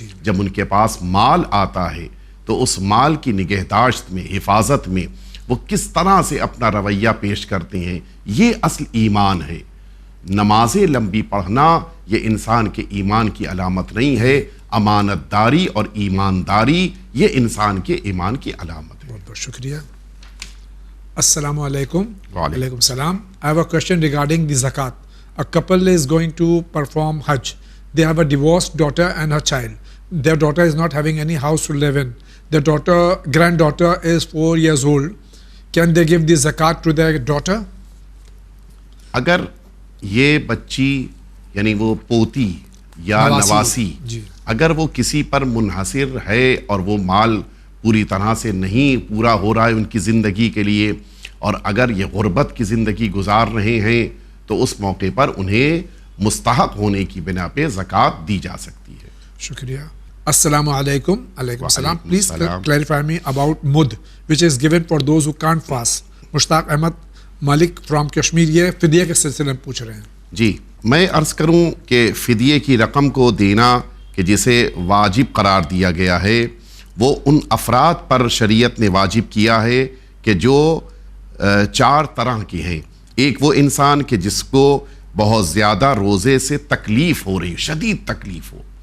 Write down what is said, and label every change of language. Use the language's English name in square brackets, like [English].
[Urdu] جب ان کے پاس مال آتا ہے تو اس مال کی نگہداشت میں، حفاظت میں وہ کس طرح سے اپنا رویہ پیش کرتے ہیں، یہ اصل ایمان ہے۔ نمازیں لمبی پڑھنا یہ انسان کے ایمان کی علامت نہیں ہے، امانت داری اور ایمانداری یہ انسان کے ایمان کی علامت ہے۔ بہت بہت شکریہ۔ السلام علیکم۔ وعلیکم [English] السلام۔ I have a question regarding the zakat. A couple is going to perform Hajj. They have a divorced daughter and her child. Their daughter is not having any house to live in. Their granddaughter is 4 years old. Can they give the zakat to their daughter? [Urdu] اگر یہ بچی یعنی وہ پوتی یا نواسی جی اگر وہ کسی پر منحصر ہے اور وہ مال پوری طرح سے نہیں پورا ہو رہا ہے ان کی زندگی کے لیے، اور اگر یہ غربت کی زندگی گزار رہے ہیں، تو اس موقع پر انہیں مستحق ہونے کی بنا پہ زکوٰۃ دی جا سکتی ہے۔ شکریہ۔ السلام علیکم۔ علیکم السلام۔ وعلیکم [English] please [Urdu] السلام۔ [English] clarify me about مد which is given for those who can't fast. [Urdu] Mushtaq Ahmad Malik from Kashmir یہ فدیہ کے سلسلے میں پوچھ رہے ہیں۔ جی، میں عرض کروں کہ فدیے کی رقم کو دینا کہ جسے واجب قرار دیا گیا ہے، وہ ان افراد پر شریعت نے واجب کیا ہے کہ جو 4 طرح کے ہیں۔ ایک وہ انسان کہ جس کو بہت زیادہ روزے سے تکلیف ہو رہی، شدید تکلیف ہو،